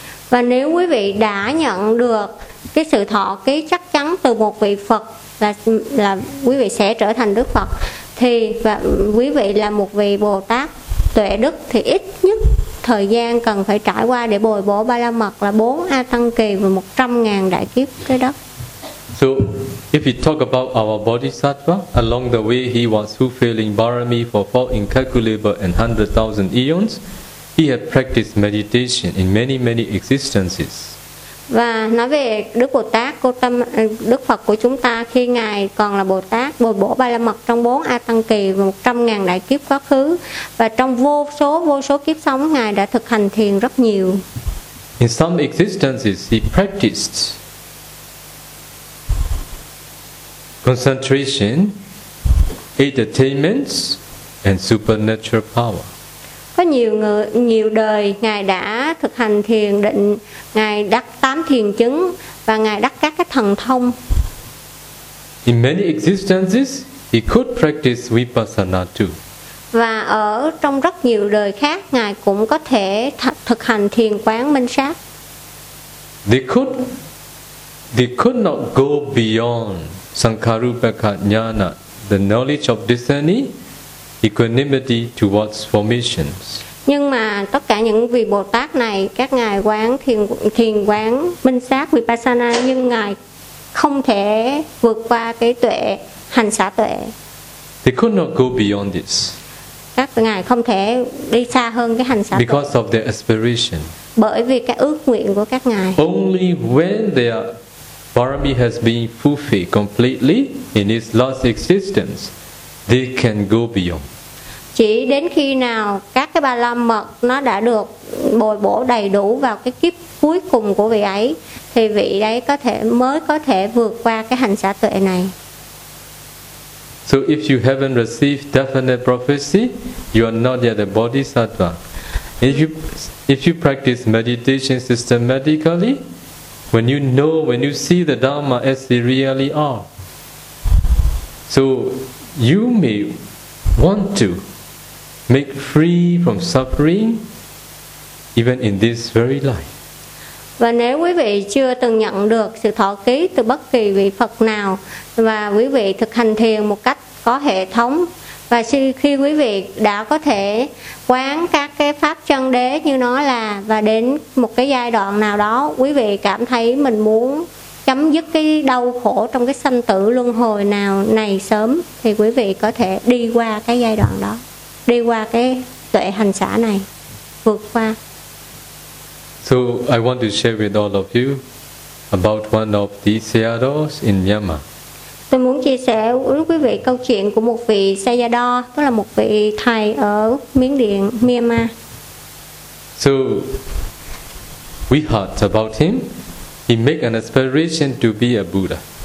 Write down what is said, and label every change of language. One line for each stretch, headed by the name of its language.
Vietnamese: Và nếu quý vị đã nhận được cái sự thọ ký chắc chắn từ một vị Phật là quý vị sẽ trở thành Đức Phật, thì và quý vị là một vị Bồ Tát tuệ đức thì ít nhất thời gian cần phải trải qua để bồi bổ ba la mật là 4 a tăng kỳ và 100.000 đại kiếp cái đó.
English: So if you talk about our Bodhisattva, along the way he was fulfilling Bharami for 4 incalculable and 100,000 eons. He had practiced meditation in many many existences.
Vietnamese: Và nói về Đức Bồ Tát, Đức Phật của chúng ta khi ngài còn là Bồ Tát bồi bổ ba la mật trong 4 a tăng kỳ và 100.000 đại kiếp quá khứ và trong vô số kiếp sống ngài đã thực hành thiền rất nhiều.
English: In some existences he practiced concentration, eight attainments and supernatural power.
Vietnamese: Có nhiều đời ngài đã thực hành thiền định, ngài đắc 8 thiền chứng và ngài đắc các cái thần thông.
English: In many existences he could practice vipassana too.
Vietnamese: Và ở trong rất nhiều đời khác ngài cũng có thể thực hành thiền quán minh sát.
English: They could not go beyond sankharupaka jnana, the knowledge of discerning equanimity towards formations.
Vietnamese: Nhưng mà tất cả những vị Bồ Tát này, các ngài quán thiền quán minh sát vipassana, nhưng ngài không thể vượt qua cái tuệ hành xả tuệ.
English: They could not go beyond this.
Vietnamese: Các ngài không thể đi xa hơn cái hành xả tuệ.
English: Because of their aspiration.
Vietnamese: Bởi vì cái ước nguyện của các ngài.
English: Only when their Bharami has been fulfilled completely in his last existence, they can go beyond.
Vietnamese: Chỉ đến khi nào các cái ba la mật nó đã được bồi bổ đầy đủ vào cái kiếp cuối cùng của vị ấy thì vị ấy mới có thể vượt qua cái hành xả tuệ này.
English: So if you haven't received definite prophecy, you are not yet a bodhisattva. If you practice meditation systematically, when you know, when you see the Dharma as they really are, so you may want to make free from suffering even in this very life.
Vietnamese: Và nếu quý vị chưa từng nhận được sự thọ ký từ bất kỳ vị Phật nào và quý vị thực hành thiền một cách có hệ thống và khi quý vị đã có thể quán các cái pháp chân đế như nó là và đến một cái giai đoạn nào đó quý vị cảm thấy mình muốn chấm dứt cái đau khổ trong cái sanh tử luân hồi nào này sớm thì quý vị có thể đi qua cái giai đoạn đó, đi qua cái tuệ hành xả này, vượt qua.
English: So I want to share with all of you about one of the Sayadaws in Myanmar.
Vietnamese: Tôi muốn chia sẻ với quý vị câu chuyện của một vị Sayadaw, tức là một vị thầy ở Miến Điện, Myanmar.
English: So we heard about him. He made an aspiration to be a Buddha.